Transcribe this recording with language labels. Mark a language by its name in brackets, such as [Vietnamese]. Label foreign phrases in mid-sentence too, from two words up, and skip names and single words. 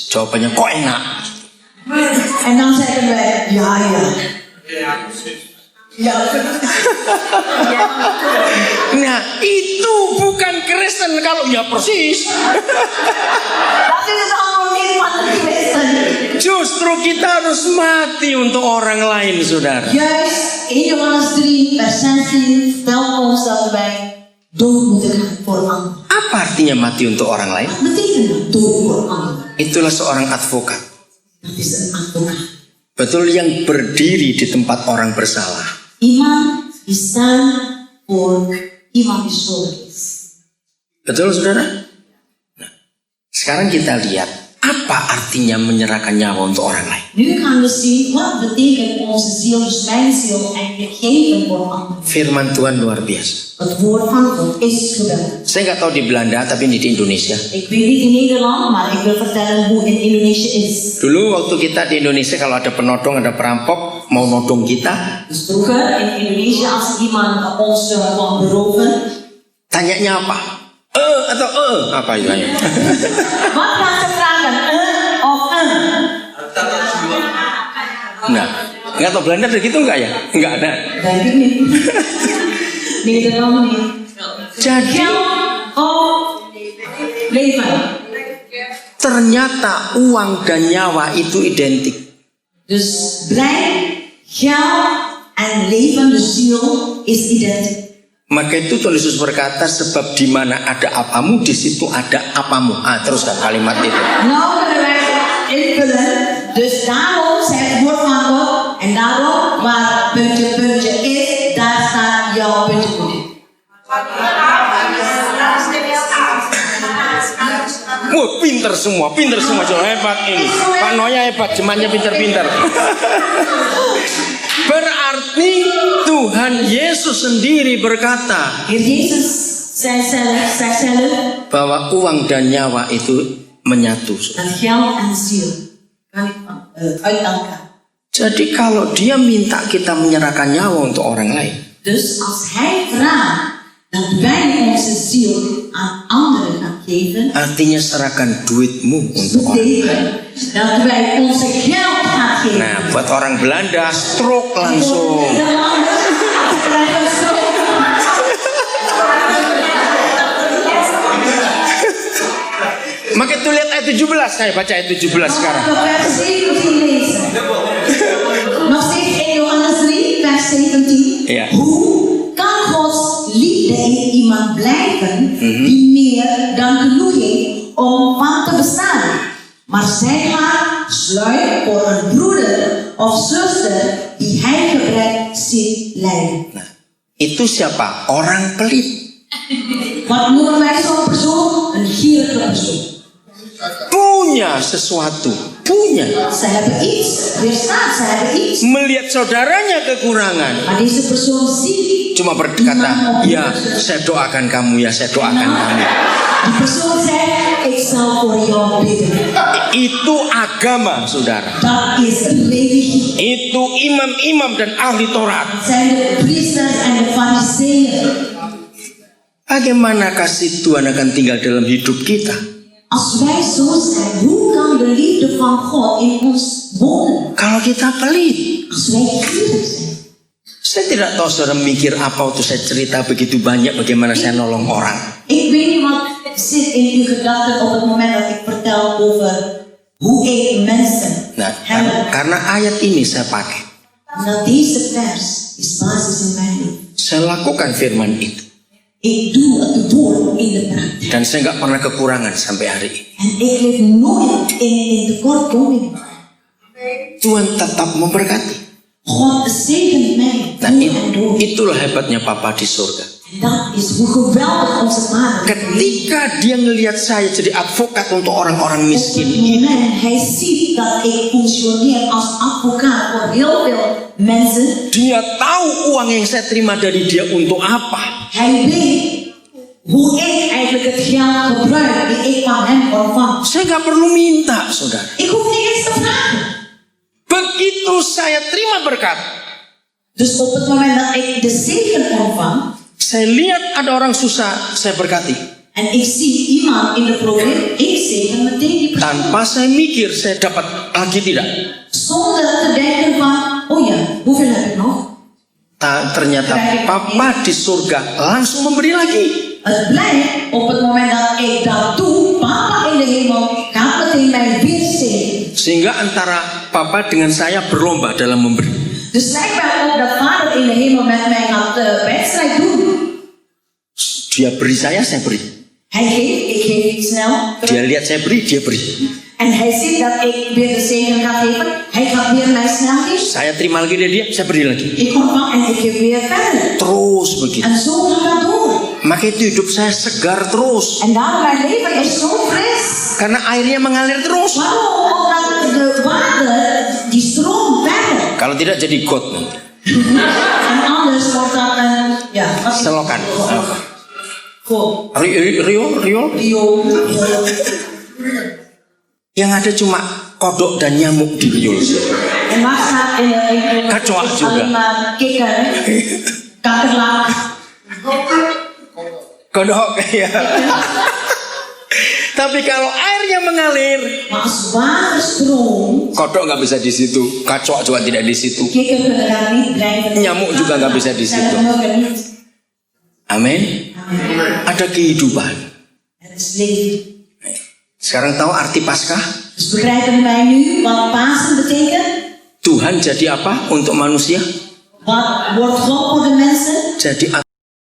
[Indonesian] Jawabannya kok enak. [Dutch] En dan zeggen wij, ja. [Indonesian] Nah, itu bukan Kristen kalau ya persis. [Dutch] Dat is het allemaal niet van de christen. [Indonesian] Justru kita harus mati untuk orang lain, saudara. [Dutch] Juist in Johannes 3 vers 16 vertelt ons dat wij dood moeten gaan voor anderen. [Indonesian] Apa artinya mati untuk orang lain? [Dutch] Wat betekent dat, dood voor anderen? [Indonesian] Itulah seorang advokat. [Dutch] Dat is een advocaat. [Indonesian] Betul, yang berdiri di tempat orang bersalah. [Dutch] Iemand die staat voor iemand die schuldig is. [Indonesian] Betul, saudara? Nah, sekarang kita lihat apa artinya menyerahkan nyawa untuk orang lain. [Dutch] Nu gaan we zien wat betekent onze ziel, dus mijn ziel, eigenlijk geven voor anderen. [Indonesian] Firman Tuhan luar biasa. [Dutch] Het woord van God is geweldig. [Indonesian] Saya nggak tahu di Belanda, tapi di Indonesia. [Dutch] Ik weet niet in Nederland, maar ik wil vertellen hoe in Indonesië is. [Indonesian] Dulu waktu kita di Indonesia, kalau ada penodong, ada perampok mau nodong kita, [Dutch] Dus vroeger in Indonesië, als iemand ons kwam beroven, [Indonesian] Tanyanya apa? Atau apa itu? [Dutch] Wat was de vraag dan of [Indonesian] Nggak tahu Belanda ada gitu nggak ya? Nggak ada. [Dutch] Denk ik niet. Nederland niet. [Indonesian] Jadi [Dutch] Geld of leven. [Indonesian] ternyata uang dan nyawa itu identik. [Dutch] Dus blij, geld en leven, de ziel, is identiek. [Indonesian] Maka itu Tuhan Yesus berkata, sebab di mana ada apamu, di situ ada apamu. Teruskan kalimat itu. [Dutch] Nou kunnen wij invullen. Dus daarom zegt het woord van God. En daarom waar puntje puntje is, daar staat jouw puntje puntje. [Indonesian] Wah, pinter semua coba, hebat ini. Pak Noya hebat, jemaatnya pinter-pinter. Berarti Tuhan Yesus sendiri berkata, [Dutch] Heer Jezus zei zelf [Indonesian] bahwa uang dan nyawa itu menyatu. [Dutch] dat geld en ziel kan niet uit elkaar. [Indonesian] Jadi kalau dia minta kita menyerahkan nyawa untuk orang lain, [Dutch] Dus als hij vraagt dat wij onze ziel aan anderen gaan geven, [Indonesian] artinya serahkan duitmu untuk orang lain. [Dutch] betekent dat wij onze geld gaan geven. [Indonesian] Nah, buat orang Belanda stroke langsung. Maka itu lihat ayat 17, saya baca ayat 17 sekarang. [Dutch] Vers 17 lezen. Nog steeds in Johannes 3, vers 17. Ja. Hoe kan Gods liefde in iemand blijven die meer dan genoeg heeft om van te bestaan? Maar zij gaat sluit voor een broeder of zuster die hij gebrek ziet lijden. [Indonesian] Nah, itu siapa? Orang pelit. [Dutch] Wat noemen wij zo'n persoon? Een gierige persoon. [Indonesian] Punya sesuatu, punya. [Dutch] Ze hebben iets, er staat, ze hebben iets. [Indonesian] Melihat saudaranya kekurangan, [Dutch] Maar deze persoon ziet. [Indonesian] cuma berkata, ya saya doakan kamu, ya saya doakan kamu. [Dutch] Die persoon zegt, ik zal voor jou bidden. [Indonesian] Itu agama, saudara. [Dutch] Dat is religie. [Indonesian] Itu imam-imam dan ahli Taurat. [Dutch] Het zijn de priesters en de fariseeën. [Indonesian] Bagaimana kasih Tuhan akan tinggal dalam hidup kita? [Dutch] Als wij zo zijn, hoe kan de liefde van God in ons wonen? [Indonesian] Kalau kita pelit. [Dutch] Als wij gierig zijn. [Indonesian] Saya tidak tahu saudara mikir apa waktu saya cerita begitu banyak bagaimana saya nolong orang. [Dutch] Ik weet niet wat zit in uw gedachten op het moment dat ik vertel over hoe ik mensen [Indonesian] Nah, [Dutch] help. [Indonesian] karena ayat ini saya pakai. [Dutch] Nou, deze vers is basis in mijn leven. [Indonesian] Saya lakukan firman itu. [Dutch] Ik doe het woord in de praktijk. [Indonesian] Dan saya nggak pernah kekurangan sampai hari ini. [Dutch] En ik leef nooit in tekortkoming. [Indonesian] Tuhan tetap memberkati. [Dutch] God zegent mij [Indonesian] Nah, [Dutch] door en door. [Indonesian] itulah hebatnya Papa di surga. [Dutch] En dat is hoe geweldig onze Vader is. [Indonesian] Ketika dia ngelihat saya jadi advokat untuk orang-orang [Dutch] Op [Indonesian] miskin, [Dutch] het moment hij ziet dat ik functioneer als advocaat voor heel veel mensen. [Indonesian] dia tahu uang yang saya terima dari dia untuk apa. [Dutch] Hij weet hoe ik eigenlijk het geld gebruik die ik van hem ontvang. [Indonesian] Saya nggak perlu minta, saudara. [Dutch] Ik hoef niet eens te vragen. [Indonesian] Begitu saya terima berkat, [Dutch] Dus op het moment dat ik de zegen ontvang [Indonesian] saya lihat ada orang susah, saya berkati. [Dutch] en ik zie iemand in de probleem, ik zegen meteen die persoon. [Indonesian] Tanpa saya mikir, saya dapat lagi tidak. [Dutch] Zonder te denken van, oh ja, hoeveel heb ik nog? [Indonesian] Ternyata Papa di surga langsung memberi lagi. [Dutch] Het blijkt op het moment dat ik dat doe, Papa in de hemel gaat meteen mij weer zegen. [Indonesian] Sehingga antara Papa dengan saya berlomba dalam memberi. [Dutch] Dus blijkbaar ook dat Vader in de hemel met mij gaat wedstrijd doen. [Indonesian] Dia beri saya beri. [Dutch] Hij geeft, ik geef niet snel. [Indonesian] Dia lihat saya beri, dia beri. [Dutch] En hij ziet dat ik weer de zegen ga geven. Hij gaat weer mij snel geven. [Indonesian] Saya terima lagi dari dia, saya beri lagi. [Dutch] Ik ontvang en ik geef weer verder. [Indonesian] Terus begitu. [Dutch] En zo gaat dat door. [Indonesian] Maka itu hidup saya segar terus. [Dutch] En daarom mijn leven is zo fris. [Indonesian] Karena airnya mengalir terus. [Dutch] Waarom? Omdat de water die stroomt verder. [Indonesian] Kalau tidak jadi got nanti. [Dutch] En anders wordt dat een [Indonesian] Selokan. [Dutch] Goed. Rio. [Indonesian] Yang ada cuma kodok dan nyamuk di riol. [Dutch] En wat staat in de [Indonesian] Kecoa juga. [Dutch] alleen maar kikker, kakkerlak. [Indonesian] Kodok ya. Tapi kalau airnya mengalir, [Dutch] Maar als water stroomt, [Indonesian] kodok nggak bisa di situ, kacok juga tidak di situ, [Dutch] kikker kunnen daar niet blijven. [Indonesian] nyamuk juga nggak bisa di situ. [Dutch] Zelf ook er niet. [Indonesian] Amin. [Dutch] Amen. [Indonesian] Ada kehidupan. [Dutch] Het is leven. [Indonesian] Sekarang tahu arti Paskah? [Dutch] Dus begrijpen wij nu wat Pasen betekent? [Indonesian] Tuhan jadi apa untuk manusia? [Dutch] Wat wordt God voor de mensen? [Indonesian] Jadi